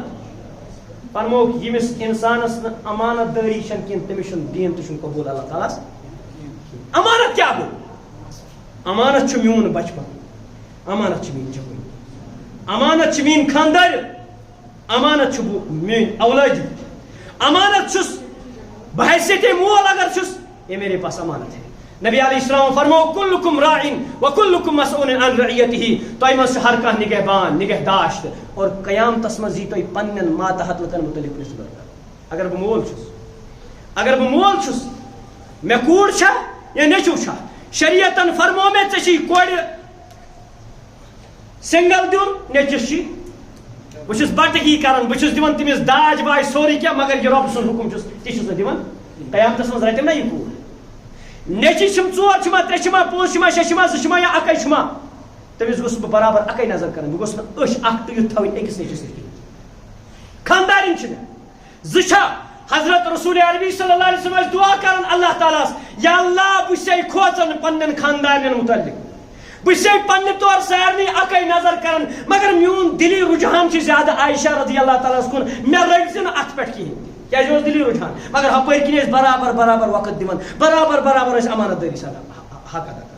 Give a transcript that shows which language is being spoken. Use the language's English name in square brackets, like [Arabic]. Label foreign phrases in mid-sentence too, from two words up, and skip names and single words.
[Kashmiri] فرموک ییٚمِس انسانس نہٕ امانت دٲری چھنہٕ کینٛہہ تٔمِس چھُنہٕ دیٖن تہِ چھُنہٕ قبوٗل اللہ تعالیٰ ہس. امانت کیٛاہ گوٚو؟ امانت چھُ میون بچپن, امانت چھِ میٲنۍ جوٲنی, امانت چھِ میٲنۍ خاندار, امانت چھُ بہٕ میٲنۍ اولادِ, امانت چھُس بہٕ حیثیت مول اگر چھُس [Urdu] یہ میرے پاس امانت ہے. [Arabic] نبی علیہ السلام فرمو کلکم راعن وکلکم مسئول عن رعیتہ. [Kashmiri] تۄہہِ منٛز چھُ ہر کانٛہہ نگہبان نگہداشت اور قیامتس منٛز یی تۄہہِ پننٮ۪ن ماتحت لُکن متعلق پرژھنہٕ. اگر بہٕ مول چھُس, اگر بہٕ مول چھُس, مےٚ کوٗر چھا یا نیٚچوٗ چھا, شریعتن فرمو مےٚ ژےٚ چھِی کورِ سنگل دیُن نیٚچوِس چھی. بہٕ چھُس بٹگی کران, بہٕ چھُس دِوان تٔمِس داج واج سورُے کینٛہہ مگر یہِ رۄب سُنٛد حُکم چھُس تہِ چھُس نہٕ دِوان. قیامتس منٛز رٹیم نا یہِ کوٗر. نیٚچِی چھِم 4 چھِما 3 چھِما 5 چھِما 6 چھِما 2 چھِما یا اکے چھُما, تٔمِس گوٚژھ بہٕ برابر اکے نظر کرٕنۍ. بہٕ گوٚژھ نہٕ أچھ اکھ تہِ یُتھ تھاوٕنۍ أکِس نیٚچوِس نِش کِہیٖنۍ. خاندارِنۍ چھِ مےٚ 2 چھا. حضرت رسول عربی صلی اللہ علیہ وسلم دعا کران اللہ تعالیٰ یا اللہ بہٕ چھسے کھوژان پننٮ۪ن خاندارنٮ۪ن متعلق, بہٕ چھسے پننہِ طور سارنٕے اکے نظر کران مگر میون دلی رجحان چھُ زیادٕ عائشہ رضی اللہ تعالیٰ ہس کُن. مےٚ رٔٹۍ زِ نہٕ اتھ پٮ۪ٹھ کِہیٖنۍ کیازِ اوس دلی رجحان مگر ہپٲرۍ کِنۍ ٲسۍ برابر برابر وقت دِوان, برابر برابر ٲسۍ امانت دٲری سان حق ادا کران.